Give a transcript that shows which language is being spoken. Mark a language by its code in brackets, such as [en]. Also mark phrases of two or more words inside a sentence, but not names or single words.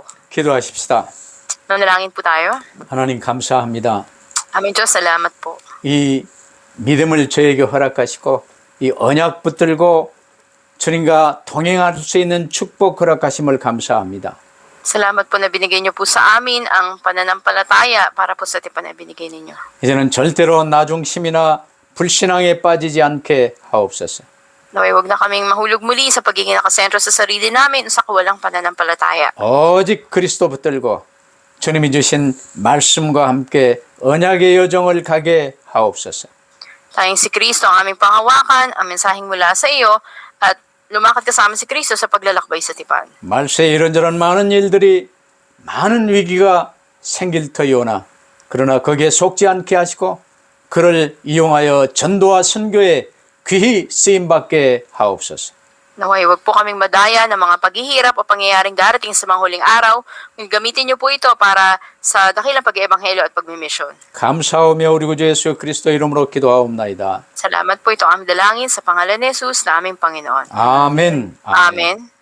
[ko] 기도하십시다. [tl] Nanalangin po tayo. [ko] 하나님 감사합니다. [tl] Amin Diyos, salamat po. [ko] 이 믿음을 저에게 허락하시고 이 언약 붙들고 주님과 동행할 수 있는 축복 허락하심을 감사합니다. [tl] Salamat po na binigay niyo po sa amin ang pananampalataya para po sa tipan na binigay ninyo. [ko] 이제는 절대로 나중심이나 불신앙에 빠지지 않게 하옵소서. [tl] Naway wag na kaming mahulog muli sa pagiging nakasentro sa sarili namin o sa kawalang pananampalataya. [ko] 오직 그리스도 붙들고 주님이 주신 말씀과 함께 언약의 여정을 가게 하옵소서. [tl] Tayong si Kristo ang aming panghawakan, ang mensaheng mula sa iyo, at lumakad kasama si Kristo sa paglalakbay sa tipan. [ko] 말세에 이런저런 많은 일들이 많은 위기가 생길 터이오나 그러나 거기에 속지 않게 하시고 그를 이용하여 전도와 선교에 귀히 쓰임받게 하옵소서. [tl] Naway, wag po kaming madaya ng mga paghihirap o pangyayaring darating sa mga huling araw. Gamitin niyo po ito para sa dakilang pag-eebanghelyo at pagmimisyon. [ko] 감사하며 우리 구주 예수 그리스도 이름으로 기도하옵나이다. [tl] Salamat po ito ang aming dalangin sa pangalan ni Jesus na aming Panginoon. [ko] 아멘. [tl] Amen.